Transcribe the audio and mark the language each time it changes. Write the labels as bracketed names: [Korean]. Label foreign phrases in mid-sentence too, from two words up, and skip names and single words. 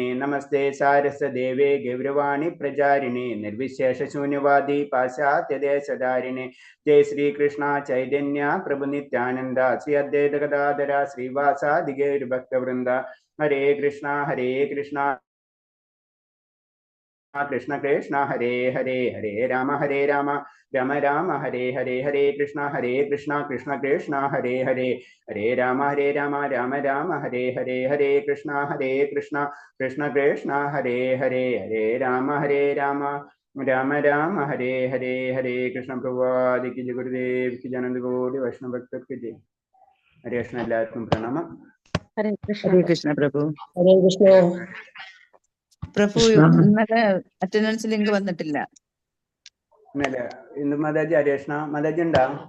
[Sanskrit] നമസ്തേ സാരസ്വദേവേ ഗൗരവാണി പ്രചാരിണേ നിർവിശേഷശൂന്യവാദി പാശ്ചാത്യദേശധാരിണേ. ജയ ശ്രീകൃഷ്ണ ചൈതന്യ പ്രഭു നിത്യാനന്ദ ശ്രീ അദ്വൈത ഗദാധര ശ്രീവാസാദി ഗൗരഭക്തവൃന്ദ. ഹരേ കൃഷ്ണ കൃഷ്ണ കൃഷ്ണ ഹരേ ഹരേ, ഹരേ രാമ രാമ രാമ ഹരേ ഹരേ. ഹരേ കൃഷ്ണ കൃഷ്ണ കൃഷ്ണ ഹരേ ഹരേ, ഹരേ രാമ രാമ രാമ ഹരേ ഹരേ. ഹരേ കൃഷ്ണ കൃഷ്ണ കൃഷ്ണ ഹരേ ഹരേ, ഹരേ രാമ രാമ രാമ ഹരേ ഹരേ. [Hindi] हरे कृष्ण प्रभुपाद जय गुरुदेव की जय अनंत कोटि वैष्णव भक्त की जय. [Sanskrit] ഹരേ കൃഷ്ണ. [Malayalam] എല്ലാവർക്കും പ്രണാമം. [Sanskrit] ഹരേ കൃഷ്ണ പ്രഭു. Hare Krishna. പ്രഭു Krishna. [Malayalam] ഇന്നലെ അറ്റൻഡൻസ് ലിങ്ക് വന്നിട്ടില്ല. ഇന്നലെ ഇന്ന് മാതാജി [Sanskrit] ഹരേ കൃഷ്ണ [Malayalam] മാതാജി ഉണ്ടാ?